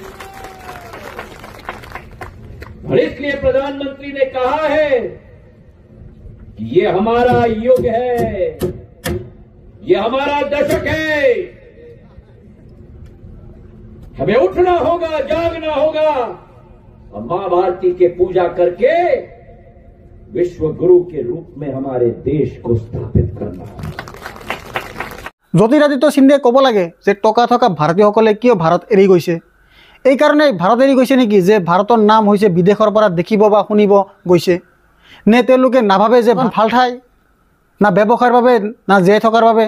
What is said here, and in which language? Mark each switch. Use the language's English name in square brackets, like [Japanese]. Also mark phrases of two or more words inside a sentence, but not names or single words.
[Hindi] और इसलिए प्रधानमंत्री ने कहा है कि ये हमारा युग है, ये हमारा दशक है। हमें उठना होगा, जागना होगा और मां भारती के पूजा करके विश्व गुरु के रूप में हमारे देश को स्थापित करना होगा। [Assamese] জ্যোতিৰাদিত্য সিন্ধিয়াই ক'ব লাগে যে টকা থকা ভাৰতীয়সকলে কিয় ভাৰত এৰি গৈছে। এই কাৰণে ভাৰত এৰি গৈছে নেকি যে ভাৰতৰ নাম হৈছে বিদেশৰ পৰা দেখিব বা শুনিব গৈছে, নে তেওঁলোকে নাভাবে যে ভাল ঠাই না ব্যৱসায়ৰ বাবে না জীয়াই থকাৰ বাবে।